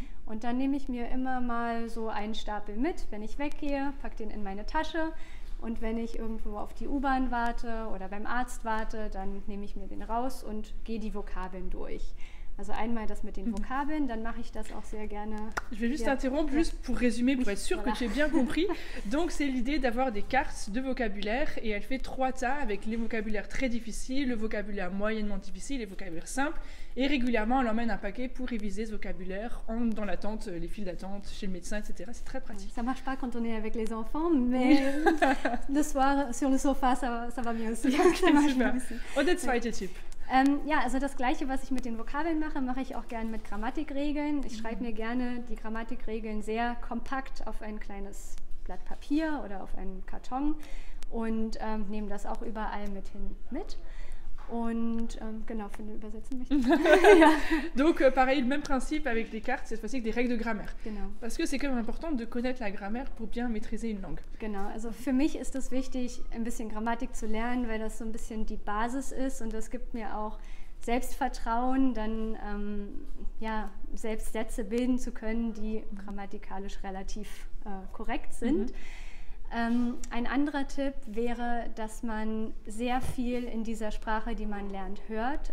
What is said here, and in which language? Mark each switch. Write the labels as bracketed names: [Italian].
[German] Und dann nehme ich mir immer mal so einen Stapel mit, wenn ich weggehe, packe den in meine Tasche. Und wenn ich irgendwo auf die U-Bahn warte oder beim Arzt warte, dann nehme ich mir den raus und gehe die Vokabeln durch. Also einmal das mit den Vokabeln, dann mache ich das auch sehr gerne. [French] Je vais juste t'interrompre, juste pour résumer, pour être sûr voilà. que tu aies bien compris. Donc c'est l'idée d'avoir des cartes de vocabulaire et elle fait 3 tas avec les vocabulaires très difficiles, le vocabulaire moyennement difficile, les vocabulaires simples. Et régulièrement, elle emmène un paquet pour réviser ce vocabulaire dans l'attente, les files d'attente chez le médecin, etc. C'est très pratique. Ça marche pas quand on est avec les enfants, mais le soir sur le sofa, ça va mieux aussi. Ça marche Super. bien aussi. [German] Und der zweite Tipp? Ja, also das Gleiche, was ich mit den Vokabeln mache, mache ich auch gerne mit Grammatikregeln. Ich schreibe mir gerne die Grammatikregeln sehr kompakt auf ein kleines Blatt Papier oder auf einen Karton und nehme das auch überall mit. Und genau, für den Übersetzen möchte ich. Ja. [French] Donc pareil, le même principe avec les cartes, cette fois-ci avec des règles de grammaire. [German] Genau. [French] Parce que c'est quand même important de connaître la grammaire pour bien maîtriser une langue. [German] Genau, also für mich ist es wichtig, ein bisschen Grammatik zu lernen, weil das so ein bisschen die Basis ist und das gibt mir auch Selbstvertrauen, dann ja, selbst Sätze bilden zu können, die grammatikalisch relativ korrekt sind. Ein anderer Tipp wäre, dass man sehr viel in dieser Sprache, die man lernt, hört.